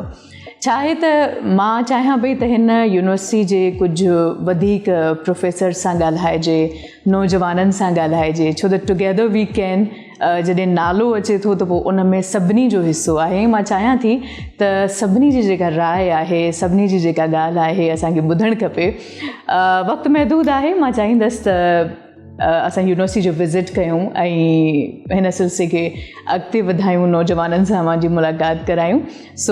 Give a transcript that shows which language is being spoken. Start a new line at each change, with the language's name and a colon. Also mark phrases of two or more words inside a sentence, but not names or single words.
Sindhi: छा आहे त मां चाहियां पई त हिन यूनिवर्सिटी जे कुझु वधीक प्रोफेसर सां ॻाल्हाइजे, नौजवाननि सां ॻाल्हाइजे, छो त
English: Together we can
Sindhi: जॾहिं नालो अचे थो त पोइ उन में सभिनी जो हिसो आहे। मां चाहियां थी त सभिनी जी जेका राय आहे, सभिनी जी जेका ॻाल्हि आहे असांखे ॿुधणु खपे। वक़्तु महदूदु आहे, मां चाहींदसि त असां यूनिवर्सिटी जो विज़िट कयूं ऐं हिन सिलसिले खे अॻिते वधायूं, नौजवाननि सां मुंहिंजी मुलाक़ात करायूं।